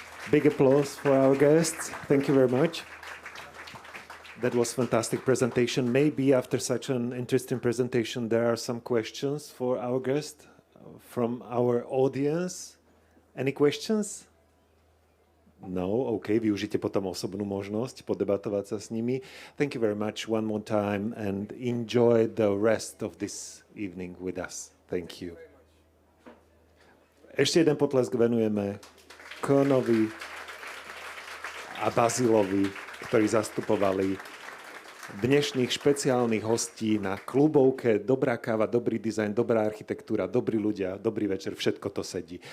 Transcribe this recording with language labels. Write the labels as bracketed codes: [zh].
[en] Big applause for our guests. Thank you very much. That was fantastic presentation. Maybe after such an interesting presentation, there are some questions for our guest from our audience. Any questions? No? [sk] OK, využite potom osobnú možnosť podebatovať sa s nimi. [en] Thank you very much one more time and enjoy the rest of this evening with us. Thank you. [sk] Ešte jeden potlesk venujeme Koenovi a Basilovi, ktorí zastupovali dnešných špeciálnych hostí na Clubovke. Dobrá káva, dobrý dizajn, dobrá architektúra, dobrí ľudia, dobrý večer, všetko to sedí.